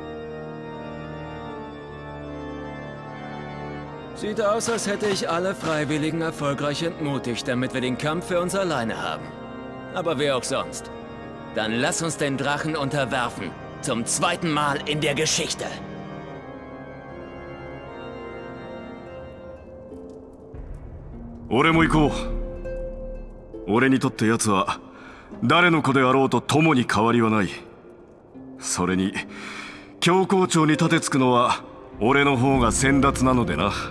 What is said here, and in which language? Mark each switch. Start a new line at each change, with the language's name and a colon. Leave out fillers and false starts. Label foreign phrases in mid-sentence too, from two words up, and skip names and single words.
German: Sieht aus, als hätte ich alle Freiwilligen erfolgreich entmutigt, damit wir den Kampf für uns alleine haben. Aber wer auch sonst. Dann lass uns den Drachen unterwerfen. Zum zweiten Mal in der Geschichte.
Japanese: 俺も行こう. 俺にとって奴は誰の子であろうと共に変わりはない。それに教皇庁に立てつくのは俺の方が先達なのでな。